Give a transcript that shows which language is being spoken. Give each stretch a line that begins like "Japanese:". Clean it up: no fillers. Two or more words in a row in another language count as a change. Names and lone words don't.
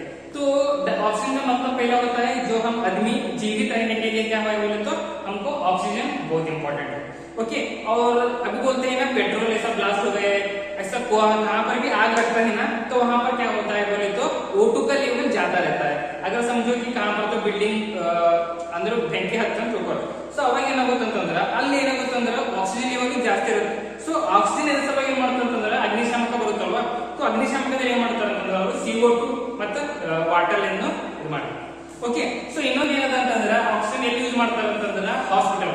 Hindi: तो ऑक्सीजन का मतलब पहला होता है जो हम आदमी जीवित रहने के लिए क्या है बोले तो हमको ऑक्सीजन बहुत इंपॉर्टेंट है। ओके, और अभी बोलते हैं ना पेट्रोल ऐसा ब्लास्ट हो गए, ऐसा कहां पर भी आग लगता है ना, तो वहां पर क्या होता है बोले तो O2 का लेवल ज्यादा रहता है। अगर समझो कि कहां पर तो बिल्डिंग अंदर
Kannada: ಬೆಂಕಿ ಹತ್ತಂತ ತಿಳ್ಕೊ, ಸೊ ಅವಾಗ ಏನಾಗುತ್ತಂತಂದ್ರೆ ಅಲ್ಲಿ ಏನಾಗುತ್ತಂದ್ರೆ ಆಕ್ಸಿಜನ್ ಲೆವೆಲ್ ಜಾಸ್ತಿ ಇರುತ್ತೆ। ಸೊ ಆಕ್ಸಿಜನ್ ಎದ್ರ ಸಲುವಾಗಿ ಏನ್ ಮಾಡ್ತಾರಂತಂದ್ರೆ ಅಗ್ನಿಶಾಮಕ ಬರುತ್ತಲ್ವಾ, ಸೊ ಅಗ್ನಿಶಾಮಕದಲ್ಲಿ ಏನ್ ಮಾಡ್ತಾರೆ ಅಂತಂದ್ರೆ ಅವರು CO2 ಮತ್ತು ವಾಟರ್ ಅನ್ನು ಇದು ಮಾಡ್ತಾರೆ। ಓಕೆ, ಸೊ ಇನ್ನೊಂದು ಏನದ ಅಂತಂದ್ರೆ ಆಕ್ಸಿಜನ್ ಎಲ್ಲಿ ಯೂಸ್ ಮಾಡ್ತಾರೆ ಅಂತಂದ್ರೆ ಹಾಸ್ಪಿಟಲ್।